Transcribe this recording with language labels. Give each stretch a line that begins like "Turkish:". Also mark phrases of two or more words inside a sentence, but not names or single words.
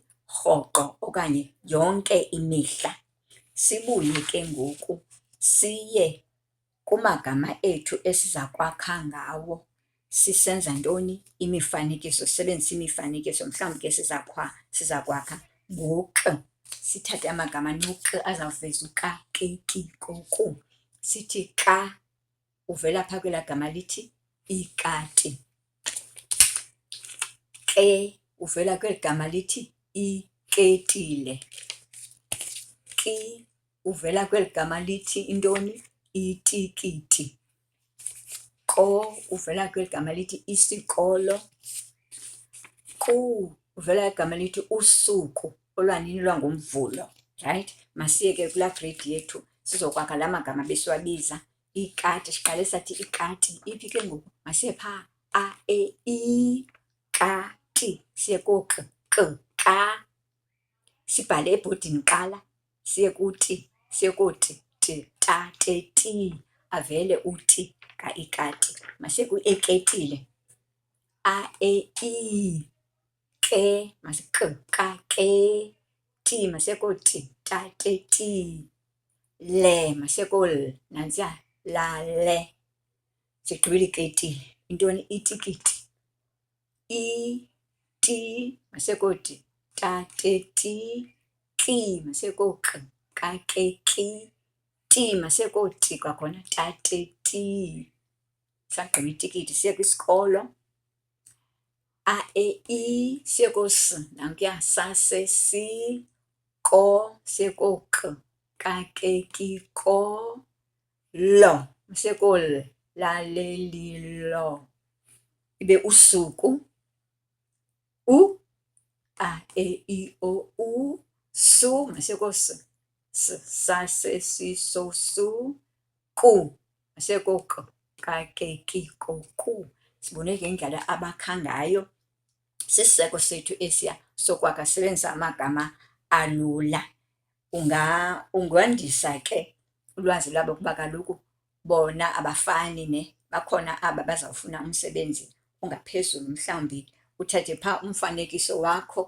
Xhosa: Rhoqo okanye yonke imihla. Sibuye ke ngoku siye kumagama ethu esiza kwakha ngawo. Sisenza ntoni? Imifanekiso, sisebenzisa imifanekiso. Mhlawumbi ke siza kwakha ngo-K. Sithathe amagama no-K azawuveza uka, ke, ki, ko, ku. Sithi ka uvela phaa kwelaa gama lithi ikati. Ke uvela kweli gama lithi iketile. Ki uvela kweli gama lithi intoni? Itikiti. Ko uvela kweli gama lithi isikolo. Ku uvela igama lithi usuku olwanini lwangoMvulo. Right? Masiye ke kulaa grade yethu sizokwakha la magama besiwabiza. Ikati, siqale sathi ikati. Iphi ke ngoku? Masiye phaa. A, E, I, ka, ti. Siye ko-K, K, ka. Sibhale ebhodini kuqala. Siye ku-T, siye ko-T, T, ta, te, ti. Avele u-T ka-ikati. Masiye ku-eketile. A, E, I, ke, K, ka, ke. Ti, masiye ko-T, ta, te, ti. Le, masiye ko-L, nantsiya, la, le. Sigqibile iketile. Intoni? Itikiti. I, T, masekoti, ta, te, ti, ki, masekok, ka, ke, ki, ti, masekoti kwakhona, ta, te, ti. Sagqiba itikiti siye kwisikolo. A, E, I, siye kos, nankuya, sa, se, si, ko, siye kok, ka, ke, ki, ko, lo, masekol, la, le, li, lo. Ibe usuku, U, A, E, I, O, U, su, masekos, s, sa, se, si, so, su, ku, masekok, ka, ke, ki, ko, ku. Sibone ke indlela abakha ngayo. Sisiseko sethu esiya sokwakha sebenzisa amagama alula. Ungandisa ke ulwazi lwabo kuba kaloku bona abafani bakhona aba bazawufuna umsebenzi ongaphezulu, mhlawumbi uthathe phaa umfanekiso wakho.